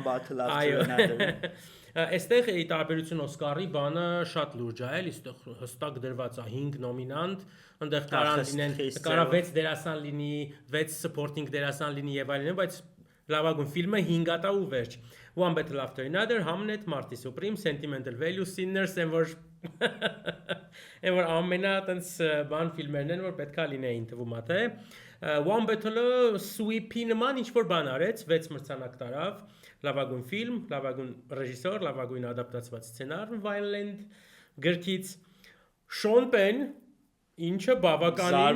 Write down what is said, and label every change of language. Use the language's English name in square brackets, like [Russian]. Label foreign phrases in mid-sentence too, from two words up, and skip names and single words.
[Armenian] One Battle After Another։ Այստեղ ի տարբերություն Օսկարի բանը շատ լուրջ է, այստեղ հստակ դրված է 5 նոմինանտ, այնտեղ կարան լինեն, կարա 6 դերասան լինի, 6 supporting դերասան լինի եւ այլն, բայց լավագույն ֆիլմը 5 ատա ու վերջ։ One Battle After Another, Hamnet, Marty Supreme, Sentimental Value, Sinners, and որ ամենա տենց բան ֆիլմերն են, որ պետքա լինեին թվում է թե One Battle-ը sweep-ի նման ինչ որ բան արեց, 6 մրցանակ տարավ, լավագույն ֆիլմ, լավագույն ռեժիսոր, լավագույն ադապտացված սցենար, Violent, գրքից Sean Penn, ինչը բավականին